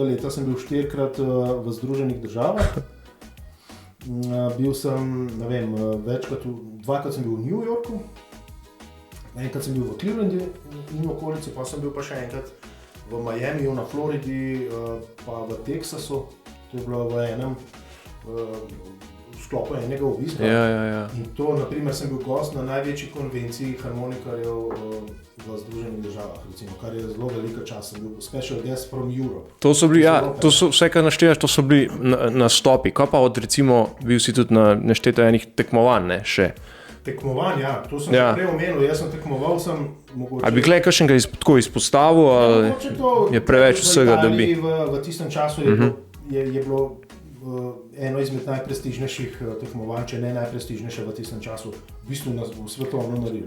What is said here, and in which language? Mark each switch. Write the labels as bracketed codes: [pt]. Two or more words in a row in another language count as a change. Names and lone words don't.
[sl] leta sem bil 4-krat v Združenih državah. Bil sem, ne vem, dvakrat sem bil v New Yorku, enkrat sem bil v Clevelandu in v okolici, pa sem bil pa še enkrat v Miamiju, na Floridi, pa v Teksasu. To je bilo v enem sklopu enega obiska. In to, naprimer, sem bil gost na največji konvenciji harmonikarjev v Združenih državah, recimo, kar je zelo velika čast. Sem bil [en] special guest from Europe. [sl] To so bili, to so, vse, kar naštevaš, to so bili nastopi. Kaj pa od, recimo, bil si tudi na nešteto enih tekmovanj, ne, še? Tekmovanj, to sem prej omenil, jaz sem tekmoval, mogoče... A bi gledaj kakšnega tako izpostavil, ali je preveč vsega, da bi... V tistem času je bilo eno izmed najprestižnejših tekmovanj, če ne najprestižnejše v tistem času, v bistvu v svetovno merilo.